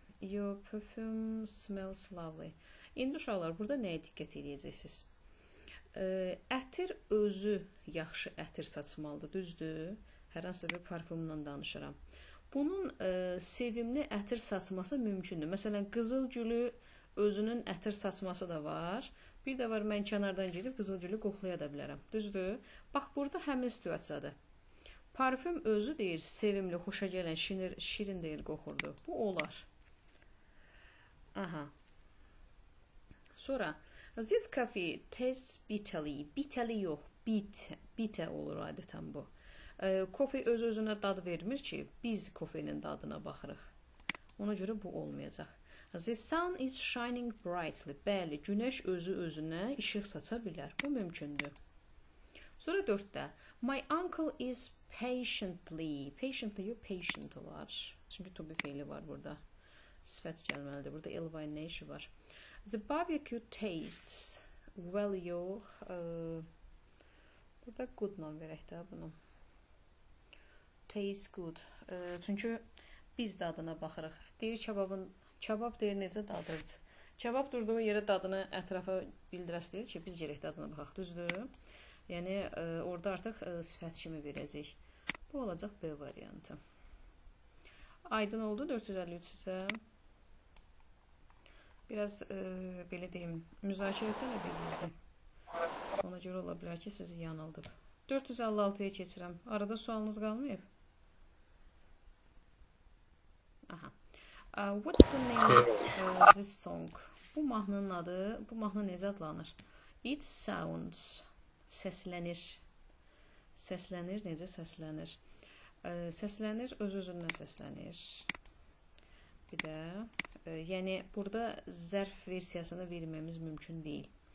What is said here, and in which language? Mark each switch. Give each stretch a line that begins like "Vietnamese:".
English: Your perfume smells lovely.
Azerbaijani: İndi uşaqlar, burada nəyə diqqət edəcəksiniz? Ətir özü yaxşı ətir saçmalıdır, düzdür? Hər hansı bir parfümlə danışıram. Bunun sevimli ətir saçması mümkündür. Məsələn, qızıl gülü özünün ətir saçması da var. Bir də var, mən kənardan gedib qızıl gülü qoxlaya da bilərəm. Düzdür? Bax, burada həmin situasiyadır. Parfüm özü deyir, sevimli, xoşa gələn, şirin deyir, qoxurdu. Bu olar. Aha. Sonra,
English: this coffee tastes bitterly.
Azerbaijani: Bitterly yox, bitter olur adətən bu. Kofe öz-özünə dad vermir ki, biz kofenin dadına baxırıq. Ona görə bu olmayacaq.
English: The sun is shining brightly.
Azerbaijani: Bəli, günəş özü-özünə işıq saça bilər. Bu mümkündür. Sonra 4-də.
English: My uncle is patiently.
Azerbaijani: Patiently yox, patient olar. Çünki to be feili var burada. Sifət gəlməlidir. Burada ly nə işi var?
English: The barbecue tastes well
Azerbaijani: yox. Burada good-la verək də bunu.
English: Taste good.
Azerbaijani: Çünki biz dadına baxırıq. Deyir kebab deyir necə dadırdı. Kebab durduğu yerə dadını ətrafa bildirəs deyir ki, biz gələk dadına baxaq. Düzdür? Yəni, orada artıq sifət kimi verəcək. Bu olacaq B variantı. Aydın oldu 453 sizə. Biraz, belə deyim, müzakirə tələb edirdi. Ona görə ola bilər ki, sizi yanıldıb. 456-ya keçirəm. Arada sualınız qalmayıb? Aha.
English: What's the name of this song?
Azerbaijani: Bu mahnının adı, bu mahnı necə adlanır?
English: It sounds.
Azerbaijani: Səslənir. Səslənir, necə səslənir? Səslənir, öz-özündən səslənir. Bir də, yəni, burada zərf versiyasını vermemiz mümkün deyil.